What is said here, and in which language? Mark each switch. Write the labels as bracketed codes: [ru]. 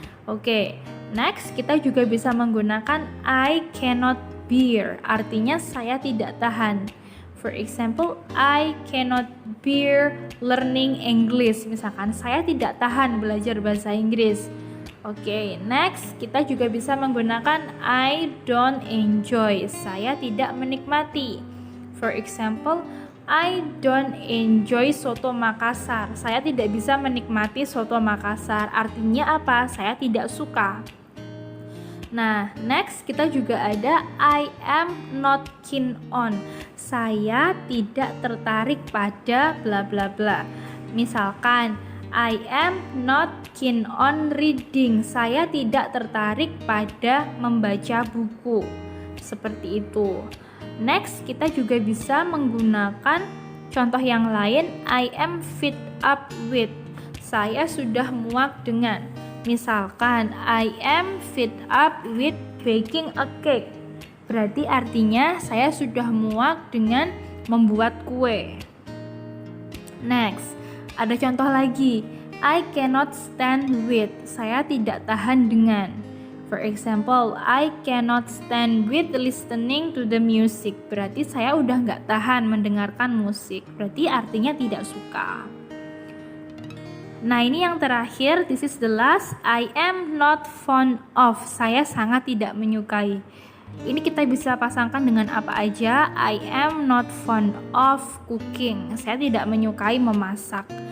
[id] Oke, next kita juga bisa menggunakan [en] I cannot bear, [id] artinya saya tidak tahan. [en] For example, I cannot bear learning English, [id] misalkan saya tidak tahan belajar bahasa Inggris. Oke, next kita juga bisa menggunakan [en] I don't enjoy, [id] saya tidak menikmati. [en] For example, I don't enjoy soto Makassar. [id] Saya tidak bisa menikmati soto Makassar. Artinya apa? Saya tidak suka. Nah, next kita juga ada [en] I am not keen on. [id] Saya tidak tertarik pada bla bla bla. Misalkan [en] I am not keen on reading. [id] Saya tidak tertarik pada membaca buku. Seperti itu. Next, kita juga bisa menggunakan contoh yang lain, [en] I am fed up with. [id] Saya sudah muak dengan. Misalkan, [en] I am fed up with baking a cake. [id] Berarti artinya saya sudah muak dengan membuat kue. [en] Next, [id] ada contoh lagi, [en] I cannot stand with. [id] Saya tidak tahan dengan. [en] For example, I cannot stand with listening to the music. [id] Berarti saya udah nggak tahan mendengarkan musik. Berarti artinya tidak suka. Nah, ini yang terakhir. [en] This is the last. I am not fond of. [id] Saya sangat tidak menyukai. Ini kita bisa pasangkan dengan apa aja. [en] I am not fond of cooking. [id] Saya tidak menyukai memasak.